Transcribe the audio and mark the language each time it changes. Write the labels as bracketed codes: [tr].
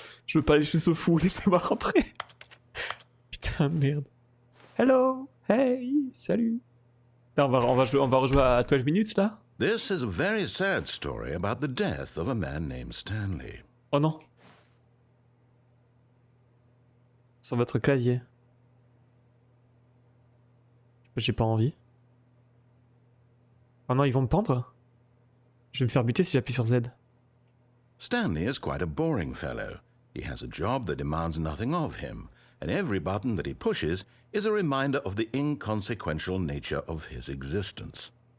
[fr] Je veux pas les cheveux fou, laissez-moi rentrer. Putain de merde. Hello, hey, salut. Là, on va rejouer à 12 minutes là. [en] This is a very sad story about the death of a man named Stanley. [fr] Oh non. Sur votre clavier. J'ai pas envie. Oh non, ils vont me pendre. Je vais me faire buter si j'appuie sur Z. [en] Stanley is quite a boring fellow. He has a job that demands nothing of him, and every button that he pushes is a reminder of the inconsequential nature of his existence.